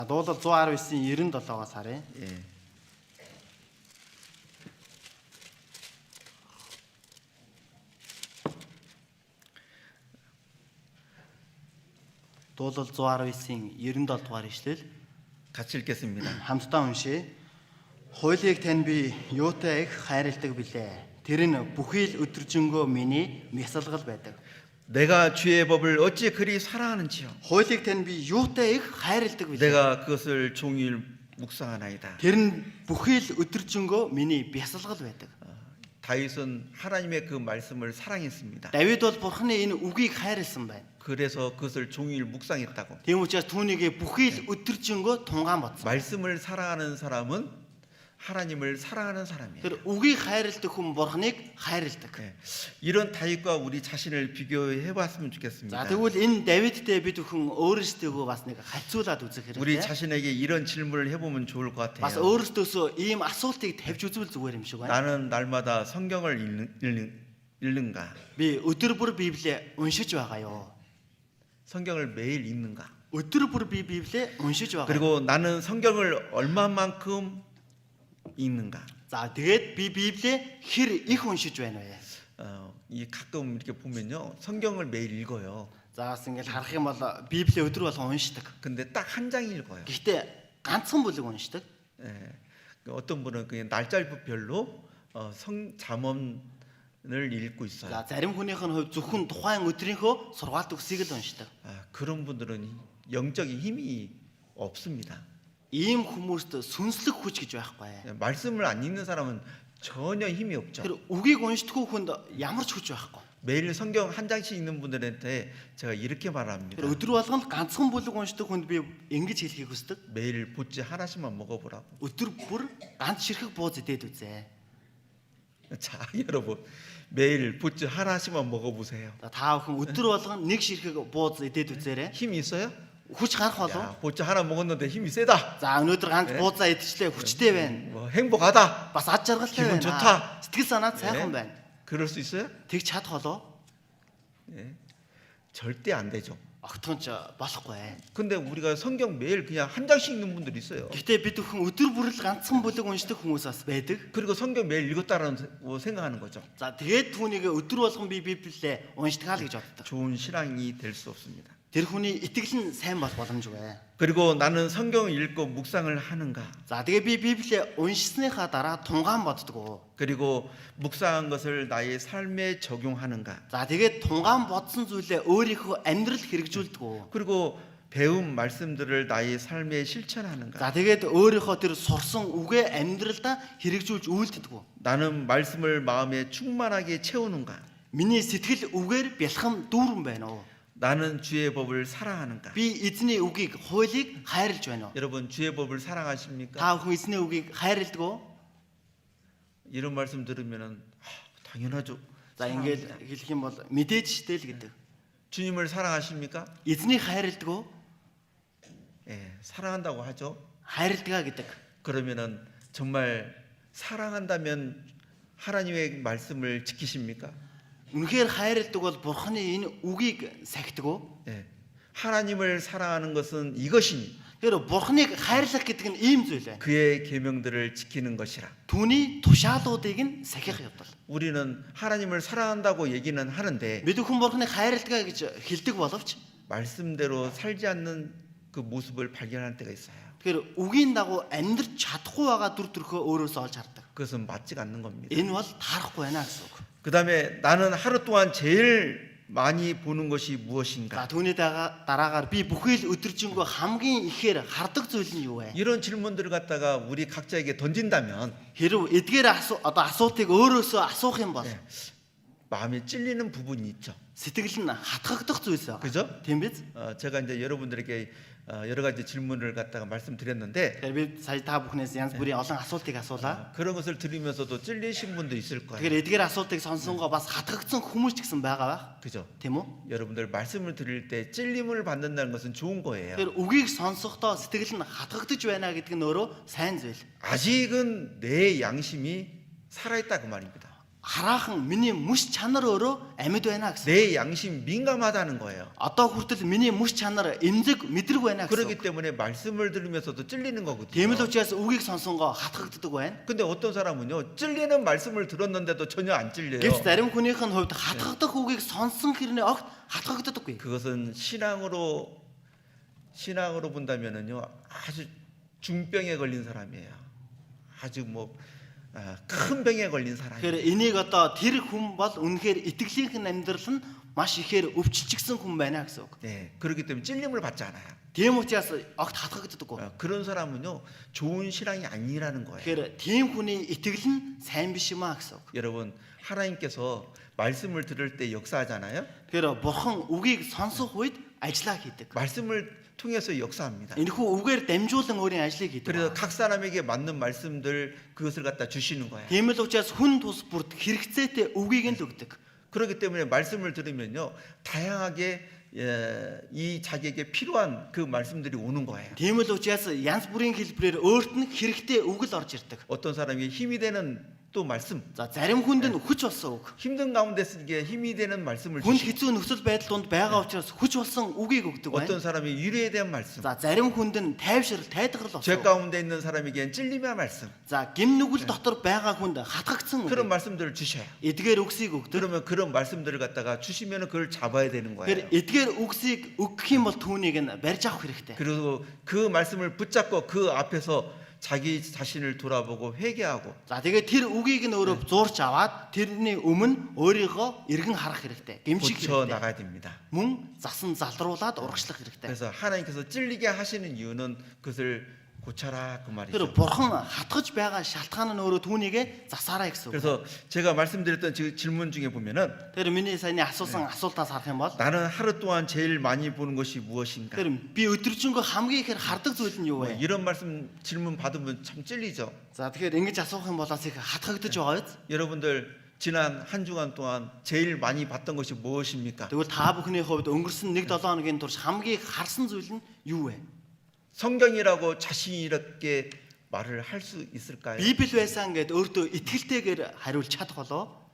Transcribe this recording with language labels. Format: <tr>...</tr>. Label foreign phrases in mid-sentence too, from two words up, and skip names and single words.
<mn>Дуулал 119-ийн 97-аас харъя.</mn> <ko>예.</ko> <mn>Дуулал 119-ийн 97 дугаар ишлэл</mn> <ko>같이 읽겠습니다.</ko> <mn>хамтдаа уншъя. Хуулийг тань би юутай их хайрладаг билээ. Тэр нь бүхий л өдөржингөө миний мясалгал байдаг.</mn> <ko>내가 주의 법을 어찌 그리 사랑하는지요.</ko> <mn>Хуулийг тань би юутай их хайрладаг билээ.</mn> <ko>내가 그것을 종일 묵상하나이다.</ko> <mn>Тэр нь бүхий л өдөржингөө миний мясалгал байдаг.</mn> <ko>다윗은 하나님의 그 말씀을 사랑했습니다.</ko> <mn>Давид бол Бурхны энэ үгийг хайрлсан байна.</mn> <ko>그래서 그것을 종일 묵상했다고.</ko> <mn>Тийм учраас түүнийг бүхий л өдөржингөө тунгаан бодсон.</mn> <ko>말씀을 사랑하는 사람은 하나님을 사랑하는 사람이에요.</ko> <mn>Тэр үгийг хайрладаг хүн Бурхныг хайрладаг.</mn> <ko>네. 이런 다윗과 우리 자신을 비교해 봤으면</ko> <mn>За</mn> <ko>좋겠습니다.</ko> <mn>тэгвэл энэ Давидтэй бид хүн өөрсдөө бас нэг харьцуулаад үзэх</mn> <ko>우리</ko> <mn>хэрэгтэй.</mn> <ko>자신에게 이런 질문을 해보면 좋을 것</ko> <mn>Бас</mn> <ko>같아요.</ko> <mn>өөрсдөөсөө ийм асуултыг тавьж үзвэл зүгээр юм шиг байна.</mn> <ko>나는 날마다 성경을 읽는가?</ko> <mn>Би өдөр бүр Библийг уншиж байгаа юу?</mn> <ko>성경을 매일 읽는가?</ko> <mn>Өдөр бүр би Библийг уншиж байгаа.</mn> <ko>그리고 나는 성경을 얼마만큼 읽는가?</ko> <mn>За тэгээд би Библийг хэр их уншиж байна вэ?</mn> <ko>이 가끔 이렇게 보면요, 성경을 매일 읽어요.</ko> <mn>За бас ингээл харах юм бол Библийг өдөр болгон уншдаг.</mn> <ko>근데 딱 한 장 읽어요.</ko> <mn>Гэхдээ ганцхан бүлэг уншдаг.</mn> <ko>예. 어떤 분은 그냥 날짜별로 잠언을 읽고 있어요.</ko> <mn>За зарим хүнийх нь хувь зөвхөн тухайн өдрийнхөө сургаалт өгсийг л уншдаг.</mn> <ko>그런 분들은 영적인 힘이 없습니다.</ko> <mn>Ийм хүмүүст сүнслэг хүч гэж байхгүй.</mn> <ko>예, 말씀을 안 읽는 사람은 전혀 힘이 없죠.</ko> <mn>Тэр үгийг уншдаггүй хүнд ямар ч хүч байхгүй.</mn> <ko>매일 성경 한 장씩 읽는 분들한테 제가 이렇게 말합니다.</ko> <mn>Тэр өдөр болгоно ганцхан бүлэг уншдаг хүнд би ингэж хэлхийг хүсдэг.</mn> <ko>매일 보찌 하나씩만 먹어보라고.</ko> <mn>Өдөр бүр ганц ширхэг бууз идээд үзээ.</mn> <ko>자, 여러분 매일 보찌 하나씩만 먹어보세요.</ko> <mn>Та бүхэн өдөр болгоно нэг ширхэг бууз идээд үзээрэй.</mn> <ko>힘이 있어요?</ko> <mn>Хүч гарах болов.</mn> <ko>야, 보찌 하나 먹었는데 힘이 세다.</ko> <mn>За өнөөдөр ганц буузаа идчихлээ хүчтэй байна.</mn> <ko>뭐 행복하다.</ko> <mn>Бас ад жаргалтай</mn> <ko>기분</ko> <mn>байна.</mn> <ko>좋다.</ko> <mn>Сэтгэл санаа сайхан байна.</mn> <ko>그럴 수 있어요?</ko> <mn>Тэгж чадах болов.</mn> <ko>예. 절대 안 되죠.</ko> <mn>Огтхонч болохгүй.</mn> <ko>근데 우리가 성경 매일 그냥 한 장씩 읽는 분들이 있어요.</ko> <mn>Гэхдээ бид бүхэн өдөр бүр л ганцхан бүлэг уншдаг хүмүүс бас байдаг.</mn> <ko>그리고 성경 매일 읽었다라는 생각하는 거죠.</ko> <mn>За тэгээд түүнийг өдөр болгон би Библийг уншдаг л гэж боддог.</mn> <ko>좋은 신앙이 될 수 없습니다.</ko> <mn>Тэр хүний итгэл нь сайн болох боломжгүй.</mn> <ko>그리고 나는 성경을 읽고 묵상을 하는가?</ko> <mn>За тэгээ би Библийг уншсныхаа дараа тунгаан боддог.</mn> <ko>그리고 묵상한 것을 나의 삶에 적용하는가?</ko> <mn>За тэгээд тунгаан бодсон зүйлээ өөрийнхөө амьдралд хэрэгжүүлдэг.</mn> <ko>그리고 배운 말씀들을 나의 삶에 실천하는가?</ko> <mn>За тэгээд өөрийнхөө тэр сурсан үгээ амьдралдаа хэрэгжүүлж үйлддэг.</mn> <ko>나는 말씀을 마음에 충만하게 채우는가?</ko> <mn>Миний сэтгэл үгээр бэлхэм дүүрэн байна уу?</mn> <ko>나는 주의 법을 사랑하는가?</ko> <mn>Би эзний үгийг, хуулийг хайрлаж байна уу?</mn> <ko>여러분 주의 법을 사랑하십니까?</ko> <mn>Та бүхэн эзний үгийг хайрладаг уу?</mn> <ko>이런 말씀 들으면은 당연하죠.</ko> <mn>За ингээл хэлэх юм бол мэдээж штэ л гэдэг.</mn> <ko>주님을 사랑하십니까?</ko> <mn>Эзнийг хайрладаг уу?</mn> <ko>예, 사랑한다고 하죠.</ko> <mn>Хайрладгаа гэдэг.</mn> <ko>그러면은 정말 사랑한다면 하나님의 말씀을 지키십니까?</ko> <mn>Үнэхээр хайрладаг бол Бурханы энэ үгийг сахидаг уу?</mn> <ko>예. 하나님을 사랑하는 것은 이것이니</ko> <mn>Тэр Бурханыг хайрлах гэдэг нь ийм зүйл байна.</mn> <ko>그의 계명들을 지키는 것이라.</ko> <mn>Түүний тушаалуудыг нь сахих явдал.</mn> <ko>우리는 하나님을 사랑한다고 얘기는 하는데</ko> <mn>Бид хүн Бурханыг хайрладгаа гэж хэлдэг боловч</mn> <ko>말씀대로 살지 않는 그 모습을 발견할 때가 있어요.</ko> <mn>тэгэхээр үгийн дагуу амьдрч чадахгүй байгаа дүр төрхөө өөрөөсөө олж хардаг.</mn> <ko>그것은 맞지가 않는 겁니다.</ko> <mn>Энэ бол таарахгүй байна гэсэн үг.</mn> <ko>그다음에 나는 하루 동안 제일 많이 보는 것이</ko> <mn>За</mn> <ko>무엇인가?</ko> <mn>түүний дараагаар би бүхий л өдөржингөө хамгийн ихээр хардаг зүйл нь юу вэ?</mn> <ko>이런 질문들을 갖다가 우리 각자에게 던진다면</ko> <mn>Хэрв эдгээр асуултыг өөрөөсөө асуух юм бол</mn> <ko>마음에 찔리는 부분이 있죠.</ko> <mn>сэтгэл нь хатгагдах зүйлс байна.</mn> <ko>그죠?</ko> <mn>Тийм биз?</mn> <ko>제가 이제 여러분들에게 여러 가지 질문을 갖다가 말씀드렸는데</ko> <mn>Тэгэхээр би сая та бүхнээс янз бүрийн олон асуултыг асуулаа.</mn> <ko>그런 것을 들으면서도 찔리신 분도 있을 거예요.</ko> <mn>Тэгэхээр эдгээр асуултыг сонсонгоо бас хатгагдсан хүмүүс ч гэсэн байгаа байх.</mn> <ko>그죠?</ko> <mn>Тийм үү?</mn> <ko>여러분들 말씀을 들을 때 찔림을 받는다는 것은 좋은 거예요.</ko> <mn>Тэгэхээр үгийг сонсохдоо сэтгэл нь хатгагдаж байна гэдэг нь өөрөө сайн зүйл.</mn> <ko>아직은 내 양심이 살아있다 그 말입니다.</ko> <mn>хараахан миний мөс чанар өөрөө амьд байна гэсэн.</mn> <ko>내 양심 민감하다는 거예요.</ko> <mn>Одоо хүртэл миний мөс чанар эмзэг мэдрэг байна</mn> <ko>그렇기</ko> <mn>гэсэн.</mn> <ko>때문에 말씀을 들으면서도 찔리는 거거든요.</ko> <mn>Тийм л учраас үгийг сонсонгоо хатгагддаг байна.</mn> <ko>근데 어떤 사람은요, 찔리는 말씀을 들었는데도 전혀 안 찔려요.</ko> <mn>Гэвч зарим хүнийх нь хувьд хатгагдах үгийг сонсон хэрнээ огт хатгагддаггүй.</mn> <ko>그것은 신앙으로 본다면은요, 아주 중병에 걸린 사람이에요. 아주 큰 병에 걸린 사람이에요.</ko> <mn>Тэгэхээр энийг одоо тэр хүн бол үнэхээр итгэлийнх нь амьдрал нь маш ихээр өвчлөгсөн хүн байна гэсэн үг.</mn> <ko>네, 그렇기 때문에 찔림을 받지 않아요.</ko> <mn>Тийм учраас огт хатгагддаггүй.</mn> <ko>그런 사람은요, 좋은 신앙이 아니라는 거예요.</ko> <mn>Тэгэхээр тийм хүний итгэл нь сайн биш юм а гэсэн үг.</mn> <ko>여러분, 하나님께서 말씀을 들을 때 역사하잖아요.</ko> <mn>Тэгэхээр бурхан үгийг сонсох үед ажиллаа хийдэг.</mn> <ko>말씀을 통해서 역사합니다.</ko> <mn>Энэхүү үгээр дамжуулан өөрийн ажлыг хийдэг.</mn> <ko>그래서 각 사람에게 맞는 말씀들 그것을 갖다 주시는 거예요.</ko> <mn>Тийм л учраас хүн тус бүрд хэрэгцээтэй үгийг нь л өгдөг.</mn> <ko>그렇기 때문에 말씀을 들으면요, 다양하게 이 자기에게 필요한 그 말씀들이 오는 거예요.</ko> <mn>Тийм л учраас янз бүрийн хэлбэрээр өөрт нь хэрэгтэй үг л орж ирдэг.</mn> <ko>어떤 사람이 힘이 되는 또 말씀,</ko> <mn>За зарим хүнд нь хүч болсон үг.</mn> <ko>힘든 가운데 쓰기에 힘이 되는 말씀을</ko> <mn>Хүнд</mn> <ko>주시고,</ko> <mn>хэцүү нөхцөл байдал донд байгаа учраас хүч болсон үгийг өгдөг байна.</mn> <ko>어떤 사람이 위로에 대한 말씀,</ko> <mn>За зарим хүнд нь тайвшрал, тайдгарл</mn> <ko>죄</ko> <mn>болсон.</mn> <ko>가운데 있는 사람에게는 찔림의 말씀,</ko> <mn>За гим нүгэл дотор байгаа хүнд хатгагдсан</mn> <ko>그런</ko> <mn>үг.</mn> <ko>말씀들을 주셔요.</ko> <mn>Эдгээр үгсийг өгдөг.</mn> <ko>그러면 그런 말씀들을 갖다가 주시면 그걸 잡아야 되는</ko> <mn>Тэгэхээр</mn> <ko>거예요.</ko> <mn>эдгээр үгсийг өгөх юм бол түүнийг нь барьж авах хэрэгтэй.</mn> <ko>그리고 그 말씀을 붙잡고 그 앞에서 자기 자신을 돌아보고 회개하고,</ko> <mn>За тэгээд тэр үгийг нь өөрөө зурч аваад тэрний өмнө өөрийгөө эргэн харах хэрэгтэй. Гэмших</mn> <ko>고쳐</ko> <mn>хэрэгтэй.</mn> <ko>나가야 됩니다.</ko> <mn>Мөн засан залруулад урагшлах хэрэгтэй.</mn> <ko>그래서 하나님께서 찔리게 하시는 이유는 그것을 고쳐라 그</ko> <mn>Тэр</mn> <ko>말이죠.</ko> <mn>бурхан хатгаж байгаа шалтгаан нь өөрөө түүнийг засаарай гэсэн үг.</mn> <ko>그래서 제가 말씀드렸던 질문 중에 보면은,</ko> <mn>Тэр миний саяны асуусан асуултаас харах юм бол</mn> <ko>나는 하루 동안 제일 많이 보는 것이 무엇인가?</ko> <mn>тэр би өдөржингөө хамгийн ихээр хардаг зүйл нь юу вэ?</mn> <ko>이런 질문 받으면 참 찔리죠.</ko> <mn>За тэгэхээр ингэж асуух юм бол их хатгагдаж байгаа биз?</mn> <ko>여러분들 지난 한 주간 동안 제일 많이 봤던 것이 무엇입니까?</ko> <mn>Тэгвэл та бүхний хувьд өнгөрсөн 1-7 хоногийн турш хамгийн их харсан зүйл нь юу вэ?</mn> <ko>성경이라고 자신 있게 말을 할 수 있을까요?</ko> <mn>Библи байсан гэд өөртөө итгэлтэйгээр хариулж чадах болоо?</mn>